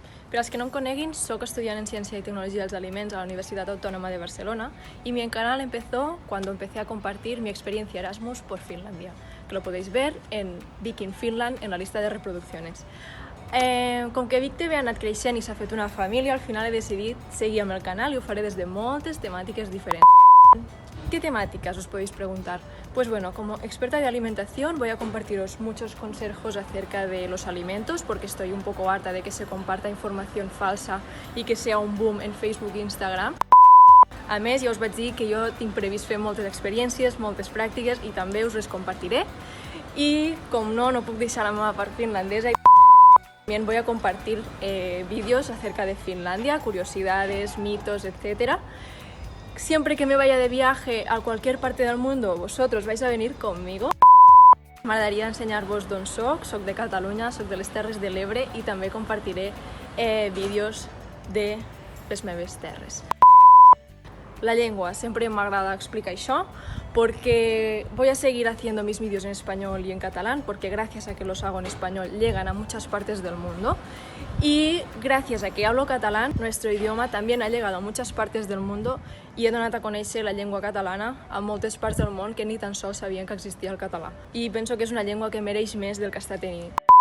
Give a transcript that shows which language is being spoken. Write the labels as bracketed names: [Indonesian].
[Catalan] Per als que no em coneguin, [Spanish] soy estudiant en Ciencia y Tecnología dels Aliments a la Universidad Autónoma de Barcelona y mi canal empezó cuando empecé a compartir mi experiencia Erasmus por Finlandia, que lo podéis ver en Vic in Finland en la lista de reproducciones. [Catalan] Com que Vic TV ha anat creixent i s'ha fet una família, al final he decidit seguir amb el canal i ho faré des de moltes temàtiques diferents. [Spanish] ¿Qué temáticas os podéis preguntar? Pues bueno, como experta de alimentación voy a compartiros muchos consejos acerca de los alimentos porque estoy un poco harta de que se comparta información falsa y que sea un boom en Facebook e Instagram. [Catalan] A més, ja us vaig dir que jo tinc previst fer moltes experiències, moltes pràctiques i també us les compartiré. I com no puc deixar la meva part finlandesa. [Spanish] También voy a compartir vídeos acerca de Finlandia, curiosidades, mitos, etc. Siempre que me vaya de viaje a cualquier parte del mundo, vosotros vais a venir conmigo. [Catalan] M'agradaria ensenyar-vos d'on soc de Catalunya, soc de les Terres de l'Ebre i també compartiré vídeos de les meves terres. La llengua, [Spanish] siempre [Catalan] m'agrada explicar això [Spanish] porque voy a seguir haciendo mis vídeos en español y en catalán porque gracias a que los hago en español llegan a muchas partes del mundo y gracias a que hablo catalán, nuestro idioma también ha llegado a muchas partes del mundo [Catalan] i he donat a conèixer la llengua catalana a moltes parts del món que ni tan sols sabien que existia el català. [Spanish] I penso que és una llengua que mereix més del que està tenint.